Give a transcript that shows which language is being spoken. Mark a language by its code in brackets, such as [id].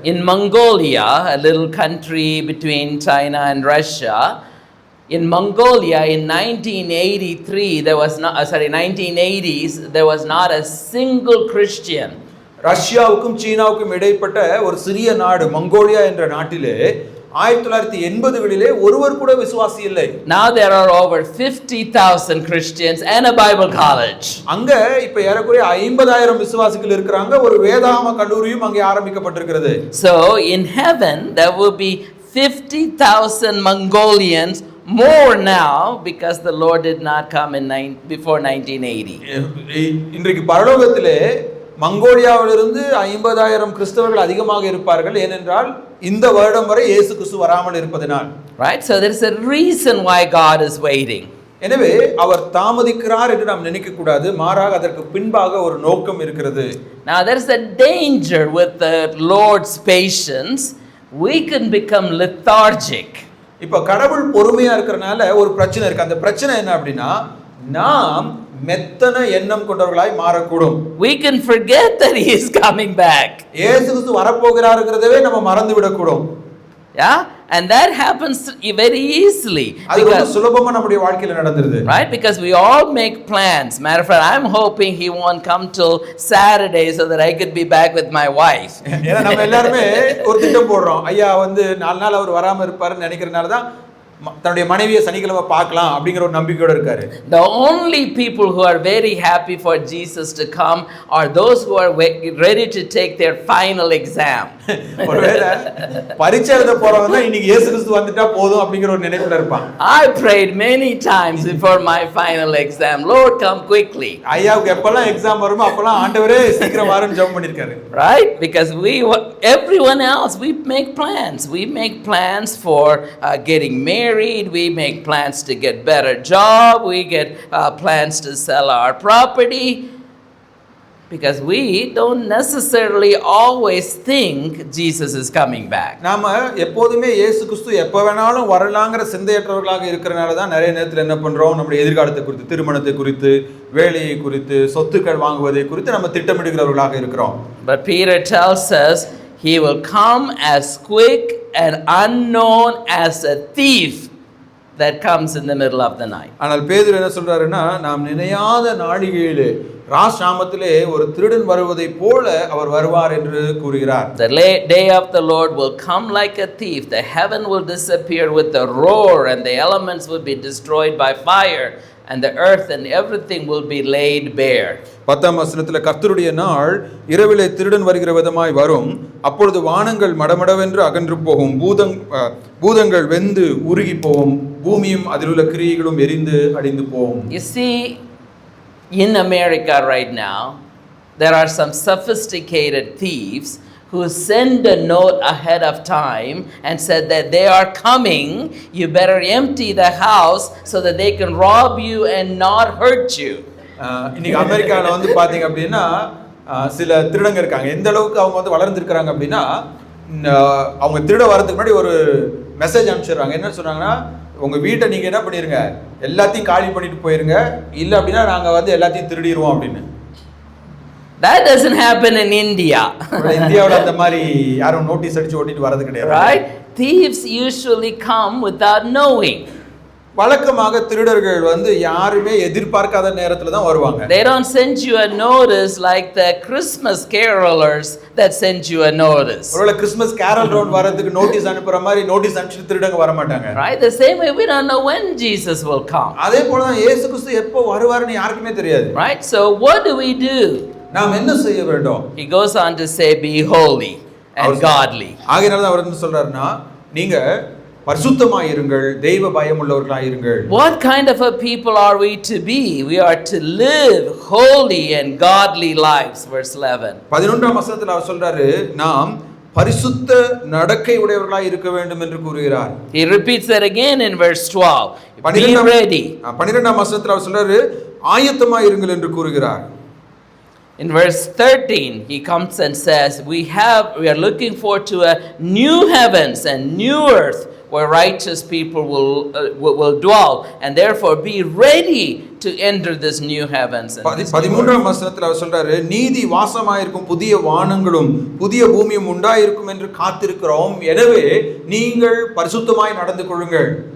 [en] In Mongolia, a little country between China and Russia, in Mongolia in 1983 there was not 1980s there was not a single Christian. [ta] ரஷ்யாவுக்கும் சீனாவுக்கும் இடைப்பட்ட ஒரு சிறிய நாடு Mongolia என்ற நாட்டிலே 1980களிலே ஒருவர் கூட விசுவாசி இல்லை. [en] Now there are over 50,000 Christians and a Bible college. [ta] அங்க இப்ப ஏறக்குறைய 50,000 விசுவாசிகள் இருக்காங்க, ஒரு வேதாகம கல்லூரியும் அங்கே ஆரம்பிக்கப்பட்டிருக்கிறது. [en] So in heaven there will be 50,000 Mongolians more now, because the Lord did not come before 1980. [ta] இன்றைக்கு பரலோகத்திலே மங்கோலியாவிலிருந்து 50,000 கிறிஸ்தவர்கள் அதிகமாக இருப்பார்கள், ஏனென்றால் இந்த வருடம் வரை இயேசு கிறிஸ்து வராமல் இருப்பதனால். [en] Right, so there is a reason why God is waiting. [ta] எனவே அவர் தாமதிக்கிறார் என்று நாம் நினைக்க கூடாது, மாறாக அதற்கு பின்பாக ஒரு நோக்கம் இருக்கிறது. [en] Now there is a danger with the Lord's patience. We can become lethargic. [ta] இப்ப கடவுள் பொறுமையா இருக்கிறனால ஒரு பிரச்சனை இருக்கு. அந்த பிரச்சனை என்ன அப்படின்னா, நாம் மெத்தன எண்ணம் கொண்டவர்களாய் மாறக்கூடும். [en] We can forget that he is coming back. [ta] இயேசு கிறிஸ்து வரப்போகிறாருங்கிறதவே நம்ம மறந்து விடக்கூடும். [en] Yeah, and that happens very easily. [ta] அது ரொம்ப சுலபமா நம்முடைய வாழ்க்கையில நடந்துருது. [en] Right, because we all make plans. Matter of fact, I'm hoping he won't come till Saturday so that I could be back with my wife. [ta] ஏன்னா நம்ம எல்லாரும் ஒரு திட்டம் போடுறோம். ஐயா வந்து 4 நாள் அவர் வராம இருப்பாருன்னு நினைக்கிறனால தான் தன்னுடைய மனைவியை சனிக்கிழமை பார்க்கலாம் அப்படிங்கிற ஒரு நம்பிக்கையோட இருக்காரு. [en] The only people who are very happy for Jesus to come are those who are ready to take their final exam. [ta] ஒருவேளை பரீட்சை எழுத போறவங்க தான் இன்னைக்கு இயேசு கிறிஸ்து வந்துட்டா போதும் அப்படிங்கிற ஒரு நினைப்புல இருப்பாங்க. [en] I prayed many times before my final exam, Lord come quickly. [ta] ஐயாவுக்கு எப்பலாம் எக்ஸாம் வருமோ அப்பலாம் ஆண்டவரே சீக்கிரம் வாருன்னு ஜெபம் பண்ணிருக்காரு. [en] Right, because everyone else we make plans for getting married, we make plans to get better job, we get plans to sell our property, because we don't necessarily always think Jesus is coming back. [ta] நாம எப்போதுமே இயேசு கிறிஸ்து எப்ப வேணாலும் வரலாம்ங்கற சிந்தையற்றவர்களாக இருக்கறனால தான் நிறைய நேரத்துல என்ன பண்றோம், நம்முடைய எதிர்காலத்தை குறித்து, திருமணத்தை குறித்து, வேலையை குறித்து, சொத்துக்கள் வாங்குவதை குறித்து நம்ம திட்டமிடுகிறவர்களாக இருக்கிறோம். [en] But Peter tells us he will come as quick and unknown as a thief that comes in the middle of the night. [ta] ஆனால் பேதுரு என்ன சொல்றாருன்னா, நாம் நினையாத நாழிகையிலே ராசாமத்திலே ஒரு திருடன் வருவதை போல அவர் வருவார் என்று கூறுகிறார். [en] The day of the Lord will come like a thief. The heaven will disappear with a roar and the elements will be destroyed by fire and the earth and everything will be laid bare. [ta] 10ஆம் வசனத்திலே கர்த்தருடைய நாள் இரவிலே திருடன் வருகிற விதமாய் வரும், அப்பொழுது வானங்கள் மடமடவென்று அகன்று போகும், பூதங்கள் வெந்து உருகி போகும், பூமியும் அதிலுள்ள கிரியைகளும் எரிந்து அழிந்து போகும். [en] You see, in America right now there are some sophisticated thieves who send a note ahead of time and said that they are coming, you better empty the house so that they can rob you and not hurt you. [ta] இன்னைக்கு அமெரிக்காவில் வந்து பார்த்தீங்க அப்படின்னா சில திருடங்க இருக்காங்க. எந்த அளவுக்கு அவங்க வந்து வளர்ந்துருக்கிறாங்க அப்படின்னா, அவங்க திருட வரதுக்கு முன்னாடி ஒரு மெசேஜ் அனுப்பிச்சிடுறாங்க. என்ன சொல்கிறாங்கன்னா, உங்கள் வீட்டை நீங்கள் என்ன பண்ணிடுங்க, எல்லாத்தையும் காலி பண்ணிட்டு போயிருங்க, இல்லை அப்படின்னா நாங்கள் வந்து எல்லாத்தையும் திருடிடுவோம் அப்படின்னு. [en] That doesn't happen in India. [ta] இந்தியாவில் அந்த மாதிரி யாரும் நோட்டீஸ் அடிச்சு ஓட்டிட்டு வரது கிடையாது. [en] Right? Thieves usually come without knowing. [ta] வழக்கமாக திருடர்கள் வந்து யாருமே எதிர்பார்க்காத நேரத்துல தான் வருவாங்க. [en] They don't send you a notice like the Christmas carolers that send you a notice. [ta] ஒருவேளை கிறிஸ்மஸ் கேரல் ரவுண்ட் வரதுக்கு நோட்டீஸ் அனுப்புற மாதிரி நோட்டீஸ் அனுப்பிச்சு திருடங்க வர மாட்டாங்க. [en] Right? The same way we don't know when Jesus will come. [ta] அதே போல தான் இயேசு கிறிஸ்து எப்போ வருவாருன்னு யாருக்குமே தெரியாது. [en] Right? So what do we do? [ta] நாம் என்ன செய்ய வேண்டும்? [en] He goes on to say, be holy and godly. [ta] ஆகையால தான் அவர் என்ன சொல்றாருன்னா, நீங்க பரிசுத்தமாய் இருங்கள், தெய்வ பயமுள்ளவர்களாய் இருங்கள். [en] What kind of a people are we to be? We are to live holy and godly lives. Verse 11. [ta] 11ஆம் வசனத்தில் அவர் சொல்றாரு, நாம் பரிசுத்த நடக்கை உடையவர்களாய் இருக்க வேண்டும் என்று கூறுகிறார். [en] He repeats that again in verse 12. Be ready. [ta] 12ஆம் வசனத்தில் அவர் சொல்றாரு, ஆயத்தமாய் இருங்கள் என்று கூறுகிறார். [en] In verse 13, he comes and says, we are looking forward to a new heavens and new earth where righteous people will dwell, and therefore be ready to enter this new heavens. [ta] 13ஆம் வசனத்தில் அவர் சொல்றாரு, நீதி வாசமாயிருக்கும் புதிய வானங்களும் புதிய பூமியும் உண்டாயிருக்கும் என்று காத்திருக்கிறோம், எனவே நீங்கள் பரிசுத்தமாய் நடந்து கொள்ளுங்கள்.